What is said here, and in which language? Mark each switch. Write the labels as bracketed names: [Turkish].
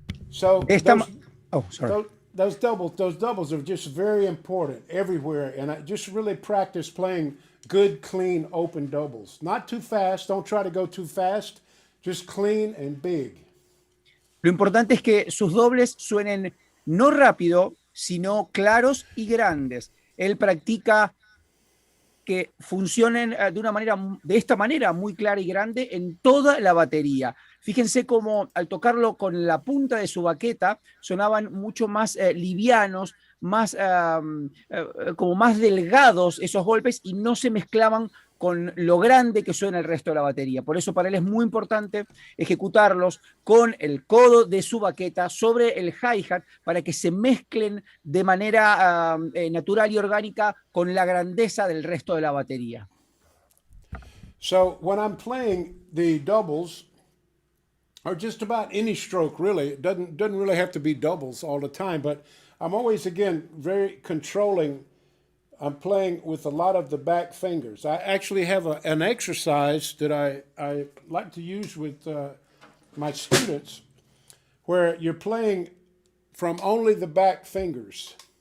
[English] So Sorry. those doubles are just very important everywhere, and I just really practice playing good, clean, open doubles. Not too fast. Don't try to go too fast. Just clean and big. [Spanish] Lo importante es que sus dobles suenen no rápido, sino claros y grandes. Él practica que funcionen de esta manera muy clara y grande en toda la batería. Fíjense cómo al tocarlo con la punta de su baqueta sonaban mucho más livianos, como más delgados esos golpes y no se mezclaban con lo grande que suena el resto de la batería. Por eso para él es muy importante ejecutarlos con el codo de su baqueta sobre el hi-hat para que se mezclen de manera natural y orgánica con la grandeza del resto de la batería. [English] So when I'm playing the doubles, or just about any stroke really, it doesn't really have to be doubles all the time, but I'm always, again, very controlling. I'm playing with a lot of the back fingers. I actually have an exercise that I like to use with my students where you're playing from only the back fingers.